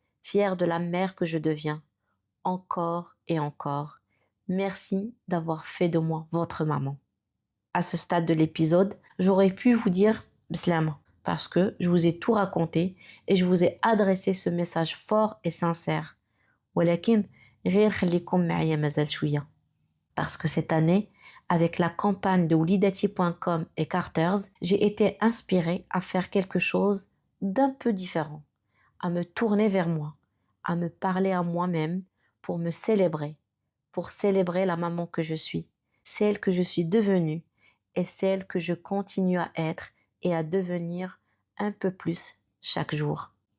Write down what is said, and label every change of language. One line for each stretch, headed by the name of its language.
French: Fière de la mère que je deviens. Encore et encore. Merci d'avoir fait de moi votre maman. À ce stade de l'épisode, j'aurais pu vous dire Bslama parce que je vous ai tout raconté et je vous ai adressé ce message fort et sincère.
Arabic: ولكن غير خليكم معايا مازال شوية.
French: Parce que cette année, avec la campagne de Wlidati.com et Carters, j'ai été inspirée à faire quelque chose d'un peu différent, à me tourner vers moi, à me parler à moi-même pour me célébrer, pour célébrer la maman que je suis, celle que je suis devenue et celle que je continue à être et à devenir un peu plus chaque jour.